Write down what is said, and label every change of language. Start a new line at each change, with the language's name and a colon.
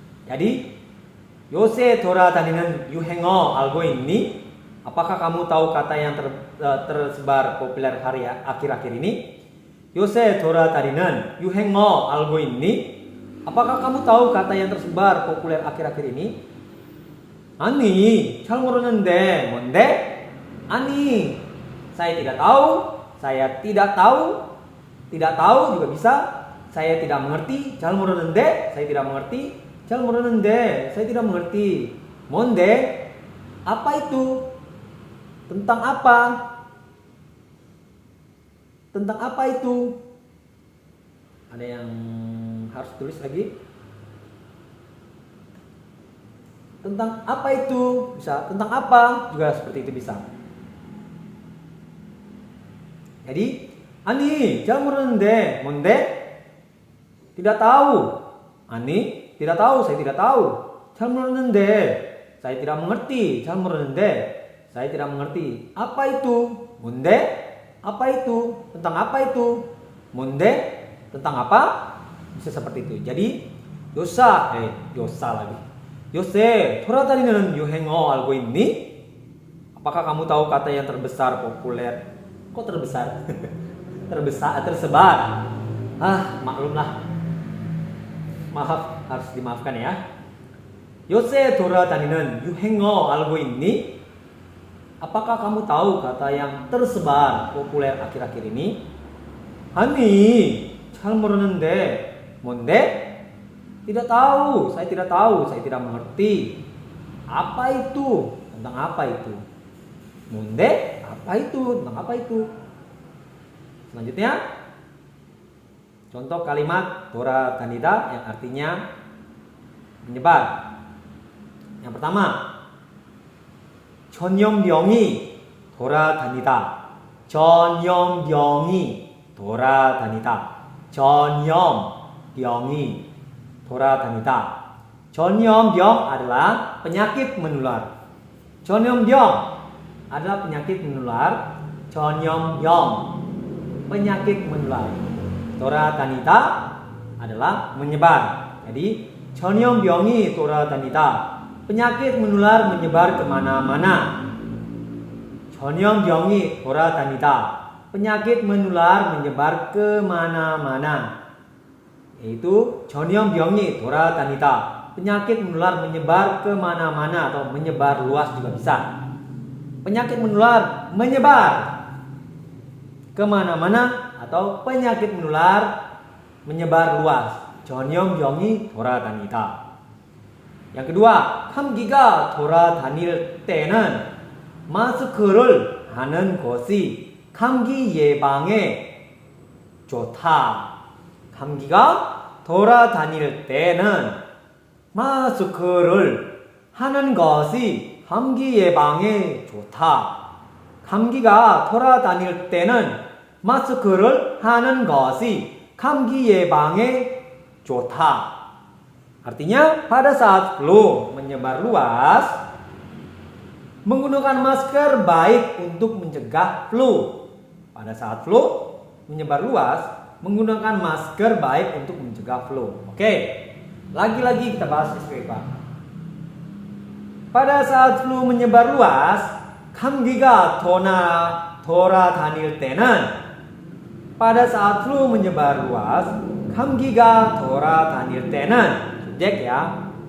Korean: Jadi 요새 돌아다니는 유행어 알고 있니?
Indonesian: Apakah kamu tahu kata yang tersebar populer akhir-akhir ini?
Korean: 요새 돌아다니는 유행어 알고 있니?
Indonesian: Apakah kamu tahu kata yang tersebar populer akhir-akhir ini?
Korean: 아니, 잘 모르는데 뭔데?
Indonesian: 아니, saya tidak tahu, saya tidak tahu juga bisa. Saya tidak mengerti,
Korean: 잘 모르는데,
Indonesian: saya tidak mengerti, 잘 모르는데, saya tidak mengerti. 뭔데? Apa itu? Tentang apa? Tentang apa itu? Ada yang harus tulis lagi? Tentang apa itu? Bisa tentang apa? Juga seperti itu bisa.
Korean: Jadi, 아니, 잘 모르는데 뭔데?
Indonesian: Tidak tahu. 아니, tidak tahu, saya tidak tahu.
Korean: 잘 모르는데,
Indonesian: saya tidak mengerti. 잘 모르는데, saya tidak mengerti. Apa itu? 뭔데? Apa itu? Tentang apa itu? 뭔데? Tentang apa? Bisa seperti itu. Jadi 요새 lagi.
Korean: 요새 돌아다니는 유행어 알고 있니?
Indonesian: Apakah kamu tahu kata yang terbesar populer? Kok terbesar? Tersebar. Maklumlah. Maaf, harus dimaafkan ya.
Korean: 요새 돌아다니는 유행어 알고 있니?
Indonesian: Apakah kamu tahu kata yang tersebar populer akhir-akhir ini?
Korean: 아니, 잘 모르는데 뭔데?
Indonesian: Tidak tahu, saya tidak tahu, saya tidak mengerti. Apa itu? Tentang apa itu? 뭔데? Apa itu? Tentang apa itu? Selanjutnya, contoh kalimat 돌아다니다 yang artinya menyebar. Yang pertama,
Korean: 전염병이 돌아다니다. 전염병이 돌아다니다. 전염병이 돌아다니다.
Indonesian: 전염병 adalah penyakit menular. 전염병 adalah penyakit menular. 전염병 penyakit menular. 돌아다니다 adalah menyebar.
Korean: Jadi 전염병이 돌아다니다.
Indonesian: Penyakit menular menyebar kemana-mana.
Korean: 전염병이 돌아다니다.
Indonesian: Penyakit menular menyebar kemana-mana.
Korean: Yaitu 전염병이 돌아다니다.
Indonesian: Penyakit menular menyebar kemana-mana atau menyebar luas juga bisa. Penyakit menular menyebar kemana-mana atau penyakit menular menyebar luas.
Korean: 전염병이 돌아다니다.
Indonesian: yang kedua,
Korean: 감기가 돌아다닐 때는 마스크를 하는 것이 감기 예방에 좋다. 감기가 돌아다닐 때는 마스크를 하는 것이 감기 예방에 좋다. 감기가 돌아다닐 때는 마스크를 하는 것이 감기 예방에 좋다.
Indonesian: Artinya pada saat flu menyebar luas, menggunakan masker baik untuk mencegah flu. Pada saat flu menyebar luas, menggunakan masker baik untuk mencegah flu. Oke, lagi-lagi kita bahas SPOK. pada saat flu menyebar luas,
Korean: 감기가 돌아다닐 때는
Indonesian: pada saat flu menyebar luas, 감기가 돌아다닐 때는 subjek ya.